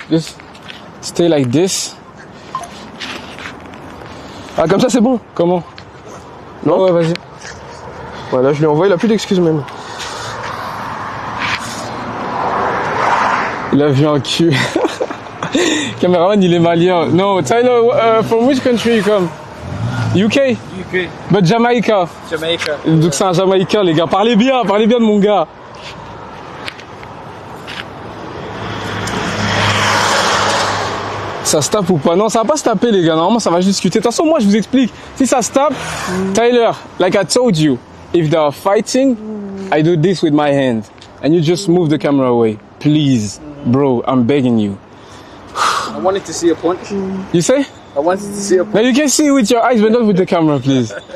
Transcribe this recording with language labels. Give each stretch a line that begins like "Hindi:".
English: Just stay like this.
French: Ah, comme ça c'est bon. Comment? Non? Ouais, vas-y. Voilà, je lui ai envoyé, il a plus d'excuses même. Il a vu un cul. Caméraman, il est malien.
English: No, Tyler, from which country you come? UK? UK. But Jamaica. Jamaica.
French: Donc c'est un Jamaïcain, les gars. Parlez bien de mon gars. Ça se tape ou pas? Non, ça va pas se taper, les gars. Normalement, ça va juste discuter. De toute façon, moi, je vous explique. Si ça se tape,
English: Tyler, like I told you, if they are fighting, I do this with my hand. And you just move the camera away. Please, bro, I'm begging you. I wanted to see a punch. You say? I wanted to see a punch. Now you can see with your eyes, but not with the camera, please.